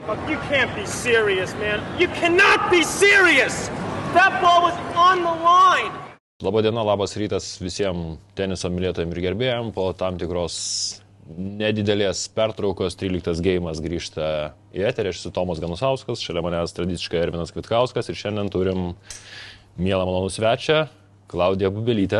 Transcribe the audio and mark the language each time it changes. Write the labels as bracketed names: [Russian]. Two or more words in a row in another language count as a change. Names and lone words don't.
[English] You can't be serious, man. You cannot be serious. That ball was on the line. [Lithuanian] Labadiena, labas rytas visiems teniso mylėtojams ir gerbėjams. Po tam tikros nedidelės pertraukos 13 geimas grįžta į eterį. Aš esu Tomas Ganusauskas, šalia manęs tradiciškai Ervinas Kvitkauskas ir šiandien turim mielą malonų svečią, Klaudiją Bubelytę.